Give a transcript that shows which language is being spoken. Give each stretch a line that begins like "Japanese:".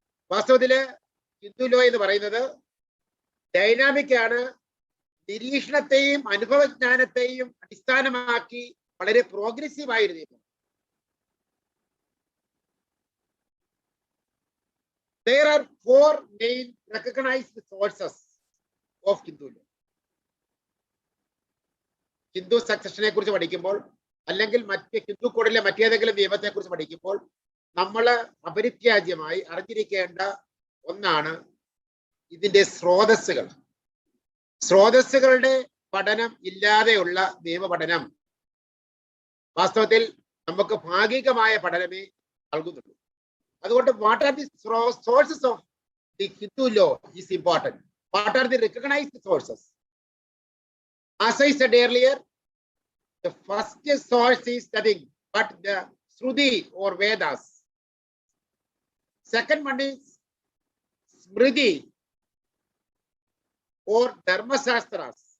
Malayalam: വാസ്തവത്തില് Hindu law എന്ന് പറയുന്നത് dynamic ആണ്, നിരീക്ഷണത്തെയും അനുഭവജ്ഞാനത്തെയും അടിസ്ഥാനമാക്കി വളരെ പ്രോഗ്രസീവ് ആയിരുന്നു.
English: There are four main recognized sources of Hindu law.
Malayalam: Hindu സക്സഷനെ കുറിച്ച് പഠിക്കുമ്പോൾ അല്ലെങ്കിൽ ഹിന്ദു കോഡിലെ മറ്റേതെങ്കിലും നിയമത്തെ കുറിച്ച് പഠിക്കുമ്പോൾ നമ്മൾ അപരിത്യാജ്യമായി അറിഞ്ഞിരിക്കേണ്ട ഒന്നാണ് ഇതിന്റെ സ്രോതസ്സുകൾ. സ്രോതസ്സുകളുടെ പഠനം ഇല്ലാതെയുള്ള നിയമപഠനം വാസ്തവത്തിൽ നമുക്ക് ഭാഗികമായ പഠനമേ നൽകുന്നുള്ളൂ.
English: അതുകൊണ്ട് what are the sources of the Hindu law is important. What are the recognised sources? As I said earlier, the first source is nothing but the Shruti or Vedas. Second one is Smriti or Dharmasastras.